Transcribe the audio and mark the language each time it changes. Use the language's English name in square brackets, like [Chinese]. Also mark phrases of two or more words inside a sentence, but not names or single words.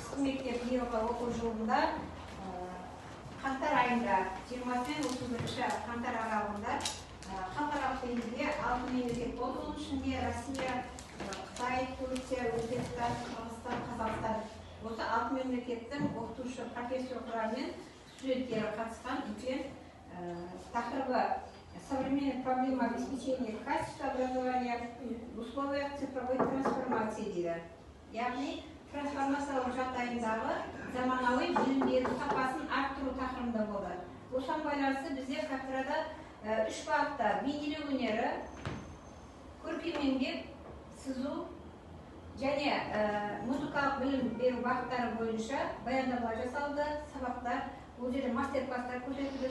[Kazakh] алғашқы мектеп биылғы оқу жылында қаңтар айында 20-31 қаңтар аралығында халықаралық деңгейде 6 мемлекет болды. Оның ішінде Россия, Қытай, Турция, Өзбекстан, Қырғызстан, Қазақстан. Осы 6 мемлекеттің оқытушы профессор құрамымен студенттері қатысқан екен. Тақырыбы [Russian] современная проблема обеспечения качества образования в условиях цифровой трансформации [Kazakh] дейді. Яғни трансформациялық жағдайындағы заманауи білім беру сапасын арттыру тақырыбында болды. Осыған байланысты бізде кафедрада 3 бағытта бейнелеу өнері, көркем еңбек, сызу және музыкалық білім беру бағыттары бойынша баяндамалар жасалды, сабақтар, бұл жерде мастер-класстар көрсетілді.